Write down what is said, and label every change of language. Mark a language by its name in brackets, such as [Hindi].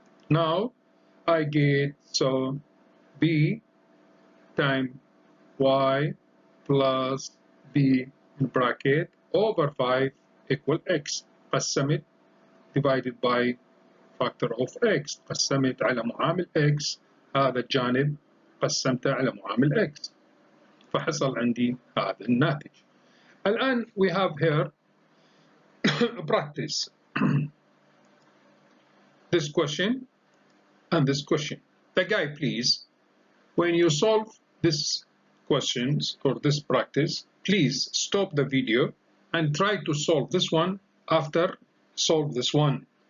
[English] Now I get, so b time y plus b in bracket over 5 equal x. [Arabic] قسمت [English] divided by factor of x. [Arabic] قسمت على معامل x، هذا الجانب قسمته على معامل x، فحصل عندي هذا الناتج. الآن [English] we have here practice this question and this question. The guy, please, when you solve this questions or this practice, please stop the video and try to solve this one after solve this one.